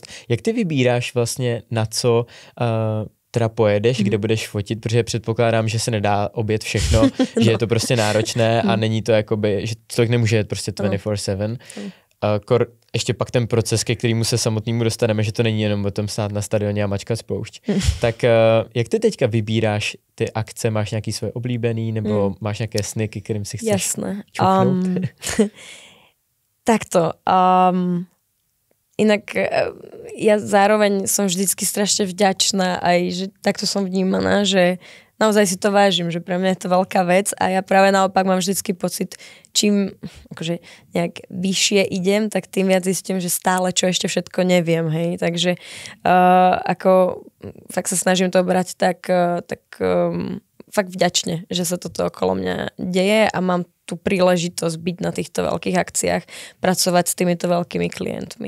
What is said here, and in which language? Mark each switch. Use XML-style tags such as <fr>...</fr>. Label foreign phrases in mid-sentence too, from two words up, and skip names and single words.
<cs>Jak ty vybíráš vlastně na co teda pojedeš, kde budeš fotit, protože předpokládám, že se nedá objet všechno, že je to prostě náročné a není to jakoby, že člověk nemůže jet prostě 24/7. Ještě pak ten proces, ke kterému se samotnému dostaneme, že to není jenom o tom stát na stadioně a mačkat spoušť. Tak jak ty teďka vybíráš ty akce? Máš nějaký svoje oblíbený nebo máš nějaké sny, kterým si chceš čuchnout?</cs> <sk>Takto. Inak ja zároveň som vždycky strašne vďačná aj, že takto som vnímaná, že naozaj si to vážim, že pre mňa je to veľká vec a ja práve naopak mám vždycky pocit, čím akože nejak vyššie idem, tak tým viac zistím, že stále čo ešte všetko neviem, hej, takže ako fakt sa snažím to brať tak fakt vďačne, že sa toto okolo mňa deje a mám tú príležitosť byť na týchto veľkých akciách, pracovať s týmito veľkými klientmi.</sk>